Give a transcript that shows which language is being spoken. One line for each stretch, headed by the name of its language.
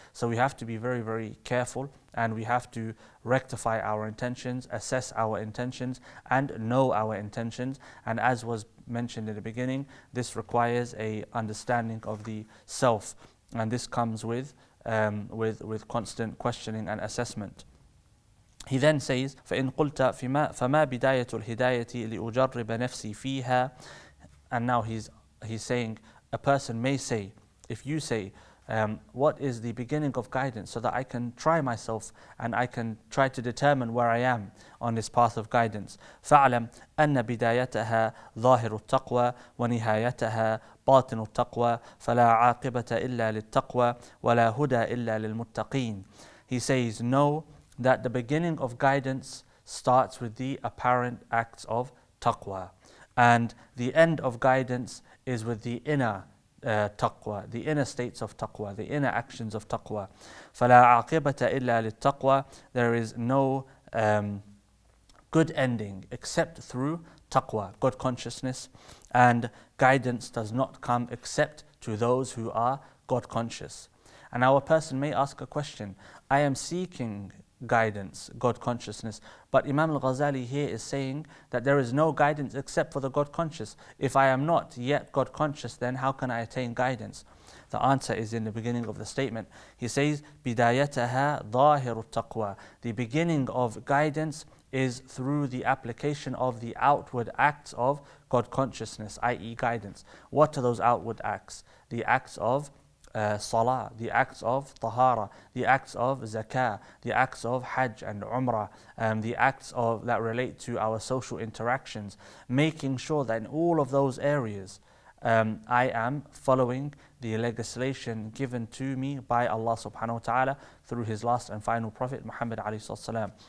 English: So we have to be very careful, and we have to rectify our intentions, assess our intentions, and know our intentions. And as was mentioned in the beginning, this requires a understanding of the self, and this comes with constant questioning and assessment. He then says,
Arabic: فَإِن قُلْتَ فَمَا بِدَايَةُ الْهِدَايَةِ لِأُجَرِّبَ نَفْسِي فِيهَا.
English: And now he's saying, a person may say, if you say, what is the beginning of guidance, so that I can try myself and I can try to determine where I am on this path of guidance.
Arabic: فَاعْلَمْ أَنَّ بِدَايَتَهَا ظَاهِرُ التَّقْوَى وَنِهَايَتَهَا باطن التقوى فلا عاقبة إلا للتقوى ولا هدى إلا للمتقين.
English: He says, know that the beginning of guidance starts with the apparent acts of taqwa, and the end of guidance is with the inner taqwa, the inner states of taqwa, the inner actions of taqwa.
Arabic: فلا عاقبة إلا للتقوى.
English: There is no good ending except through taqwa, God consciousness, and guidance does not come except to those who are God conscious. And our person may ask a question, I am seeking guidance, God consciousness, but Imam al-Ghazali here is saying that there is no guidance except for the God conscious. If I am not yet God conscious, then how can I attain guidance? The answer is in the beginning of the statement. He says,
Arabic: بِدَايَتَهَا ظَاهِرُ التَّقْوَى.
English: The beginning of guidance is through the application of the outward acts of God consciousness, i.e. guidance. What are those outward acts? The acts of salah, the acts of tahara, the acts of zakah, the acts of hajj and umrah, the acts of that relate to our social interactions, making sure that in all of those areas I am following the legislation given to me by Allah subhanahu wa ta'ala through His last and final Prophet Muhammad alayhi salam.